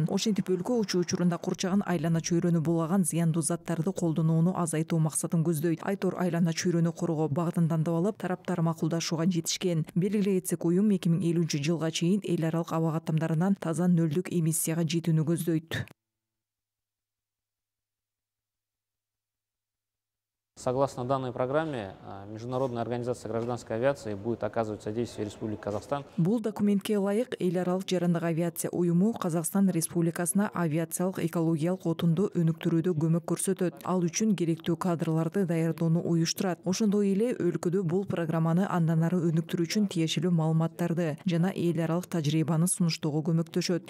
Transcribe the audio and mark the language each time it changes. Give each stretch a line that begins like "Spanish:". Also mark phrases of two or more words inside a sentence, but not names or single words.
Kyrgyz: Ошентип өлкө учуу учурунда курчаган айлана чөйрөнү булаган зыяндуу заттарды колдонууну азайтуу максатын көздөйт. Айтор айлана чөйрөнү коргоо багытын тандап алып, тараптар макулдашууга жетишкен. Белгилей кетсек, уюм 2050-жылга чейин эл аралык аба каттамдарынан таза нөлдүк эмиссияга жетүүнү көздөйт.
Russian: Согласно данной программе, Международная организация гражданской авиации будет оказывать содействие Республике Казахстан.
Kyrgyz: Бул документке ылайык эл аралык жарандык авиация уюму Казакстан Республикасына авиациялык экологиялык отунду өнүктүрүүдө көмөк көрсөтөт. Ал үчүн керектүү кадрларды даярдоону уюштурат. Ошондой эле өлкөдө бул программаны андан ары өнүктүрүү үчүн тиешелүү маалыматтарды жана эл аралык тажрыйбаны сунуштоого көмөктөшөт.